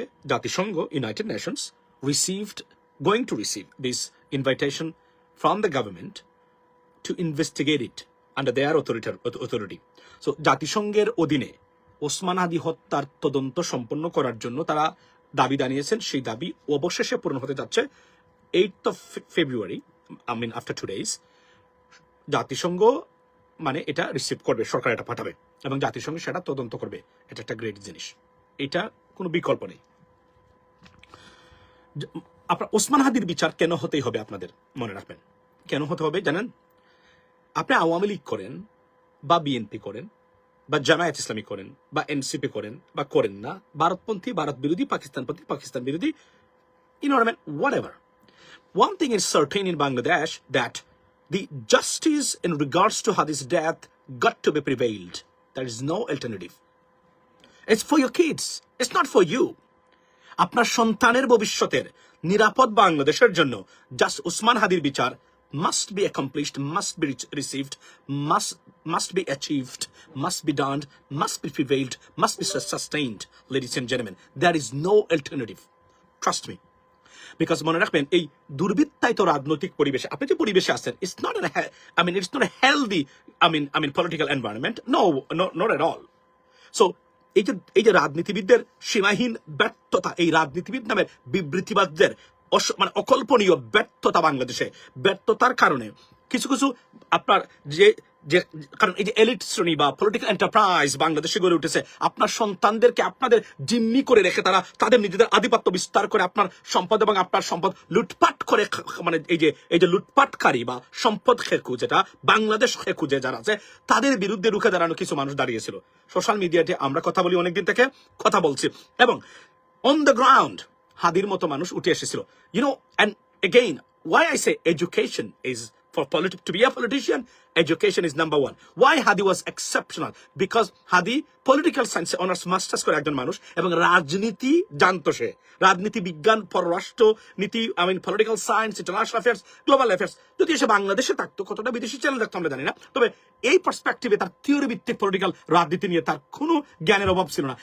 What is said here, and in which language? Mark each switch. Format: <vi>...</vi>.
<en>জাতিসংঘ United Nations going to receive this invitation from the government to investigate it under their authority.</en> <bn>So জাতিসংঘের অধীনে ওসমান হাদি হত্যার তদন্ত সম্পন্ন করার জন্য তারা দাবি জানিয়েছেন। সেই দাবি অবশেষে পূরণ হতে যাচ্ছে 8th of February,</bn> <en>after 2 days।</en> <bn>জাতিসংঘ মানে এটা রিসিভ করবে, সরকার এটা পাঠাবে এবং জাতিসংঘ সেটা তদন্ত করবে। এটা একটা গ্রেট জিনিস, এটা কোনো বিকল্প নেই। আপনার ওসমান হাদির বিচার কেন হতেই হবে আপনাদের মনে রাখবেন। কেন হতে হবে জানেন? আপনি আওয়ামী লীগ করেন বা বিএনপি করেন বা জামায়াত ইসলামী করেন বা এনসিপি করেন বা করেন না, ভারতপন্থী, ভারত বিরোধী, পাকিস্তানপন্থী, পাকিস্তান বিরোধী, whatever.</bn> <en>One thing is certain in Bangladesh, that the justice in regards to Hadi's death got to be prevailed. There is no alternative. It's for your kids. It's not for you.</en> <bn>আপনার সন্তানের ভবিষ্যতের নিরাপদ বাংলাদেশের জন্য just Osman হাদির বিচার</bn> <en>must be accomplished, must be received, must be achieved, must be done, must be prevailed, must be sustained. Ladies and gentlemen, there is no alternative. Trust me.</en> <bn>Because মনে রাখবেন, এই দুর্বৃত্তায়িত রাজনৈতিক পরিবেশে আপনি যে পরিবেশে আছেন,</bn> <en>it's not a healthy political environment. No, not at all.</en> <bn>So এই যে রাজনীতিবিদদের সীমাহীন ব্যর্থতা, এই রাজনীতিবিদ নামের বিবৃতিবাদদের অকল্পনীয় ব্যর্থতা, বাংলাদেশে ব্যর্থতার কারণে কিছু আপনার কারণ এই যে এলিট শ্রেণী বা পলিটিক্যাল এন্টারপ্রাইজ বাংলাদেশে গড়ে উঠেছে, আপনার সন্তানদেরকে আপনাদের জিম্মি করে রেখে তারা তাদের নিজেদের আধিপত্য বিস্তার করে আপনার সম্পদ এবং আপনার সম্পদ লুটপাট করে, এই যে লুটপাটকারী বা সম্পদ খেকু, যেটা বাংলাদেশ খেকু যে যারা আছে, তাদের বিরুদ্ধে রুখে দাঁড়ানো কিছু মানুষ দাঁড়িয়েছিল। সোশ্যাল মিডিয়াতে আমরা কথা বলি, অনেকদিন থেকে কথা বলছি, এবং অন দ্য গ্রাউন্ড হাদির মতো মানুষ উঠে এসেছিল।</bn> <en>And again, why I say education is to be a politician, education is number one. Why Hadi was exceptional?</en> <bn>Because Hadi political science honors masters করে একজন মানুষ, এবং রাজনীতি জানতো সে, রাজনীতি বিজ্ঞান, পররাষ্ট্র নীতি, political science, international affairs, global affairs. যদি এসে বাংলাদেশে থাকতো, কতটা বিদেশি চ্যানেল থাকতো আমরা জানি না, তবে এই পার্সপেক্টিভে তার থিওরি ভিত্তিক পলিটিক্যাল রাজনীতি নিয়ে তার কোনো জ্ঞানের অভাব ছিল না।</bn>